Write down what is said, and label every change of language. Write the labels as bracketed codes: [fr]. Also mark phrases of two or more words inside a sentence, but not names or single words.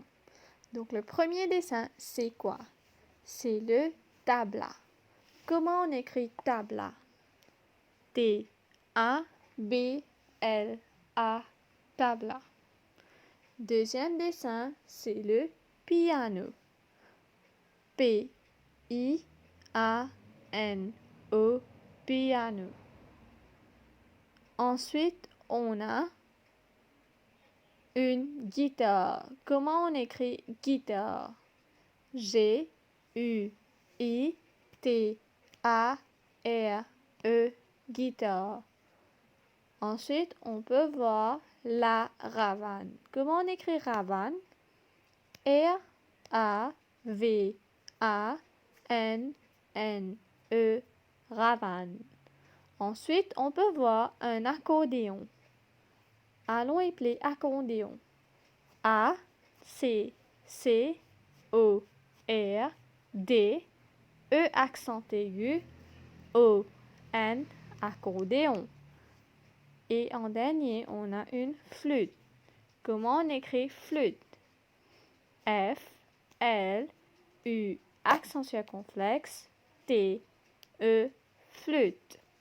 [fr] Donc le premier dessin, c'est quoi? C'est le tabla. Comment on écrit tabla? T-A-B-L-A, tabla. Deuxième dessin, c'est le piano. P-I-A-N-O, piano. Ensuite, on a une guitare. Comment on écrit guitare? G-U-I-T-A-R-E, guitare. Ensuite, on peut voir la ravane. Comment on écrit ravane? R-A-V-A-N-N-E, ravane. Ensuite, on peut voir un accordéon. Allons appeler accordéon. A-C-C-O-R-D, E accent aigu, O-N, accordéon. Et en dernier, on a une flûte. Comment on écrit flûte? F-L-U, accent circonflexe, T-E, flûte.